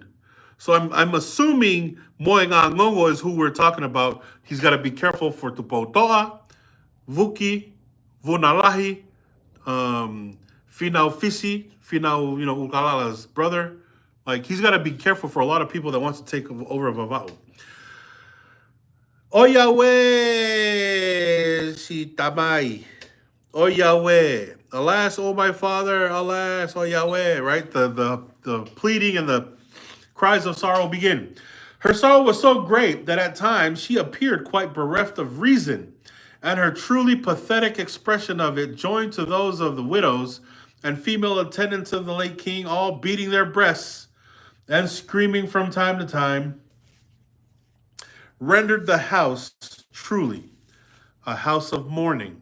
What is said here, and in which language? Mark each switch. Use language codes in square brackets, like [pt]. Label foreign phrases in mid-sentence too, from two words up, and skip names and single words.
[en] So I'm assuming Moenga Ngongo is who we're talking about. He's got to be careful for Tupo Toa, Vuki, Vunalahi, Finau Fisi, Finau, Ukalala's brother. Like, he's got to be careful for a lot of people that wants to take over Vava'u. [to] O Yahweh, si tamai. [en] O Yahweh, alas, O my father, alas, O Yahweh, right? The pleading and the cries of sorrow begin. Her sorrow was so great that at times she appeared quite bereft of reason, and her truly pathetic expression of it, joined to those of the widows and female attendants of the late king, all beating their breasts and screaming from time to time, rendered the house truly a house of mourning.